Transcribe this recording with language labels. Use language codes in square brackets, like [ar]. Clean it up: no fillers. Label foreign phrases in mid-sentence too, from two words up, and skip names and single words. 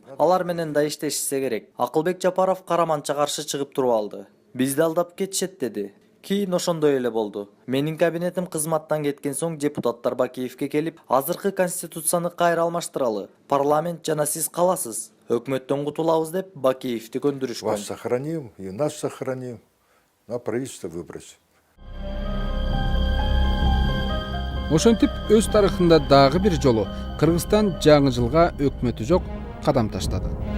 [ky] Алар менен да иштешсе керек. Акылбек Жапаров Караманча каршы чыгып туруп алды. Бизди алдап кетишет деди. Кийин ошондой эле болду. Менин кабинетим кызматтан кеткен соң депутаттар Бакиевке келип, азыркы конституцияны кайра алмаштыралы. Парламент жана сиз каласыз. Өкмөттөн кутулабыз деп Бакиевти көндүрүшкөн. [ru] Вас сохраним, и нас сохраним. На правительство выбросим. [ky] Ошентип өз тарыхында дагы бир жолу Кыргызстан жаңы жылга өкмөтү жок кадам таштады.